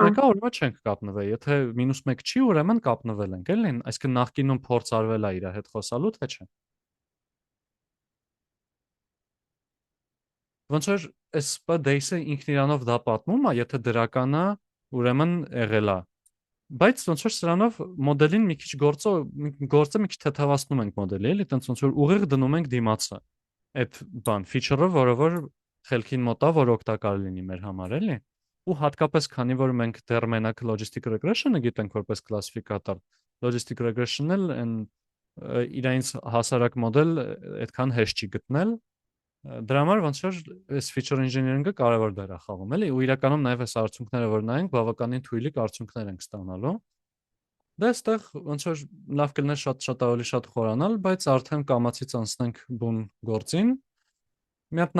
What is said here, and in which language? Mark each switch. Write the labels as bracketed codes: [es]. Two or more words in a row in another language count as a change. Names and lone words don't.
[hy] -1-ը, ուրեմն չենք կապնվել, եթե -1 չի, ուրեմն կապնվել ենք, էլի, այսինքն նախկինում փորձ արվել է իր հետ խոսալու, թե չէ։ Ոնց որ այս p-days-ը ինքն իրանով դա պատմում է, եթե դրական է, ուրեմն եղել է։ Բայց ոնց որ սրանով մոդելին մի քիչ գործը մի քիչ թեթևացնում ենք մոդելի, էլի, տենց ոնց որ ուղիղ դնում ենք դիմացը։ Այդ բան feature-ը, որը որ խելքին մոտ է, որ օգտակար լինի մեր համար, էլի։ Ու հատկապես քանի որ մենք դեռ մենակ [en] logistic regression- [hy] ը գիտենք որպես կլասիֆիկատոր, [en] logistic regression- [hy] ը այն իրայից հասարակ մոդել այդքան հեշտ չի գտնել։ Դրա համար ոնց որ այս [en] feature engineering- [hy] ը կարևոր դեր է խաղում, էլի, ու իրականում նաև այս արդյունքները որ նայենք, բավականին թույլիկ արդյունքներ ենք ստանալու։ Դա այստեղ ոնց որ լավ կլիներ շատ ավելի շատ խորանալ, բայց արդեն կամացից անցնենք բուն գործին։ Մի հատ